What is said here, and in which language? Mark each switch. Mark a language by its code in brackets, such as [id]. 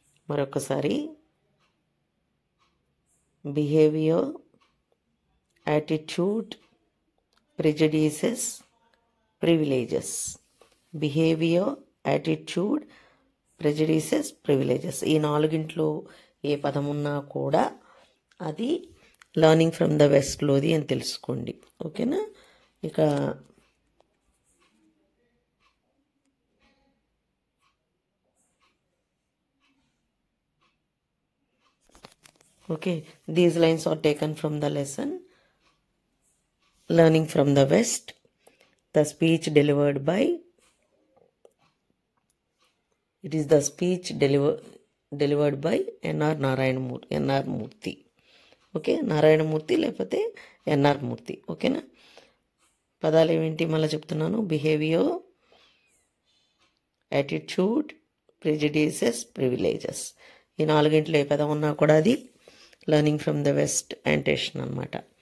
[en] మరొకసారి behaviour, attitude, prejudices, privileges. Behaviour, attitude, prejudices, privileges. [te] ఈ నాలుగింట్లో ఏ పదం ఉన్నా కూడా అది లర్నింగ్ ఫ్రమ్ ద వెస్ట్లోది అని తెలుసుకోండి. ఓకేనా. [en] ఇక okay, these lines are taken from the lesson learning from the west, the speech delivered by, it is the speech delivered by N.R. Murthy. [te] Okay, Narayanamurthy లేకపోతే ఎన్ఆర్ మూర్తి. ఓకేనా. పదాలు ఏమిటి మళ్ళీ చెప్తున్నాను. [en] Behaviour, attitude, prejudices, privileges. [te] ఈ నాలుగింట్లో ఏ పదం ఉన్నా కూడా అది లర్నింగ్ ఫ్రమ్ ద వెస్ట్ యాంటేషన్ అనమాట.